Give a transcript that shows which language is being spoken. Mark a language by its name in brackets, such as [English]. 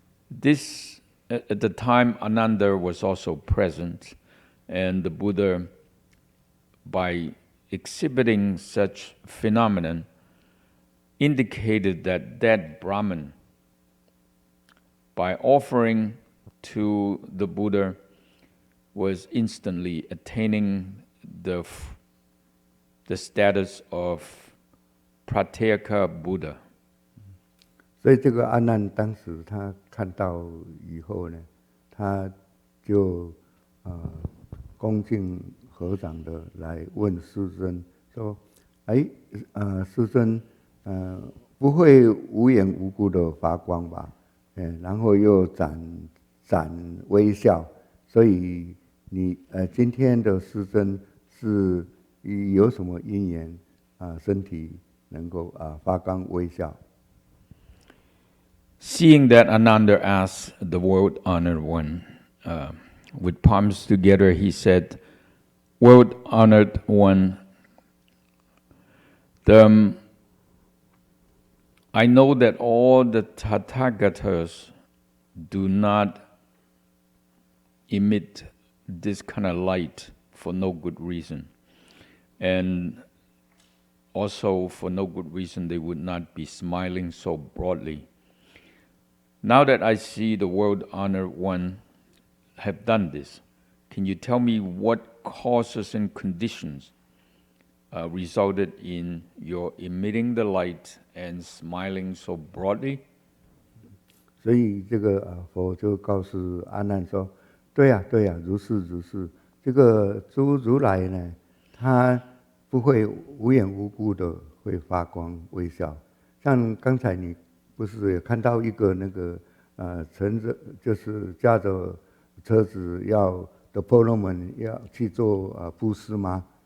[English] This, at the time, Ananda was also present, and the Buddha, by exhibiting such phenomenon, indicated that Brahmin, by offering to the Buddha, was instantly attaining the the status of Pratyeka Buddha. [Chinese] 所以这个阿难当时他看到以后呢，他就恭敬合掌的来问师尊说：“师尊，不会无缘无故的发光吧？然后又展微笑，所以你今天的师尊是有什么因缘身体能够发光微笑？” [English] Seeing that, Ananda asked the world-honored one, with palms together, he said, "World-honored one, I know that all the Tathagatas do not emit this kind of light for no good reason. And also for no good reason, they would not be smiling so broadly. Now that I see the world-honored one have done this, can you tell me what causes and conditions resulted in your emitting the light and smiling so broadly?" [Chinese] 所以这个佛就告诉阿难说：“对呀，对呀，如是如是。这个诸如来呢，他不会无缘无故的会发光微笑。像刚才你不是也看到一个那个乘着就是驾着车子要的婆罗门要去做布施吗？